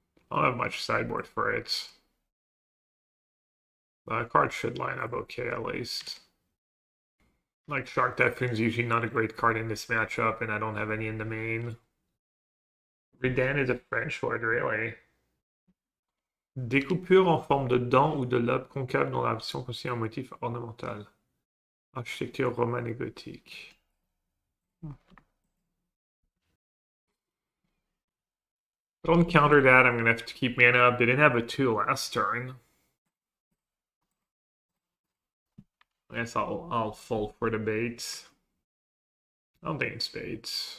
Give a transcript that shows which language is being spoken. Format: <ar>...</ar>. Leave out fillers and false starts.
<en>I don't have much sideboard for it. The card should line up okay at least. Like Shark Typhoon's usually not a great card in this matchup, and I don't have any in the main. Redan is a French word, really.</en> <fr>Découpure en forme de dent ou de lobe concave dont la version constitue un motif ornemental. Architecture romane et gothique.</fr> <en>Don't counter that, I'm gonna have to keep mana up. They didn't have a 2 last turn. I guess I'll fall for the bait. I don't think it's bait.</en>